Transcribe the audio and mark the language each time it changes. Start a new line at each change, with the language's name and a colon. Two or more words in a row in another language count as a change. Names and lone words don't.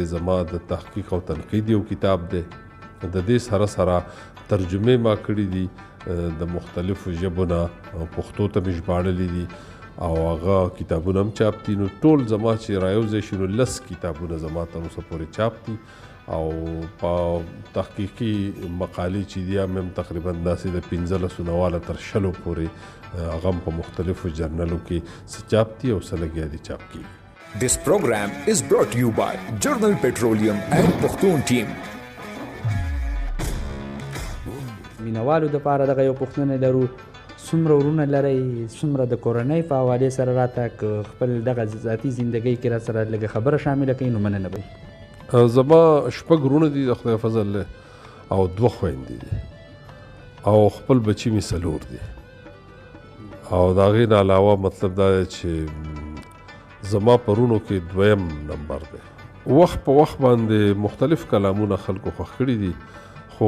Pashto: زما د تحقیق او تنقید یو کتاب دی د دې سره ترجمې ما کړي دي د مختلفو ژبو نه پښتو ته مې ژباړلي دي او هغه کتابونه هم چاپ دي نو ټول زما چې رایوځای شي نو 10 کتابونه زما تر اوسه پورې چاپ دي او په تحقیقي مقالې چې دي هم تقریبا داسې د 15 نواله تر 20 پورې هغه په مختلفو جرنلو کې څه چاپ دي او څه لګیا دي چاپ کیږي
English: This program is brought to you by Journal Petroleum and Pakhtun Team.
Pashto: مینوالو دپاره دغه یو پوښتنه لرو څومره ورونه لرئ څومره د کورنۍ په حوالې سره راته که خپل دغه ذاتي زندګۍ کې را سره لږه خبره شامله کوي نو مننه به زما 6 ورونه دي د خدای فضل له او 2 خویندې دي او خپل بچي مې 4 دي او د هغې نه علاوه مطلب دا دی چې زما پرونو کې 2م نمبر دی وخت په وخت باندې مختلف کلامونه خلکو خوښ کړي دي خو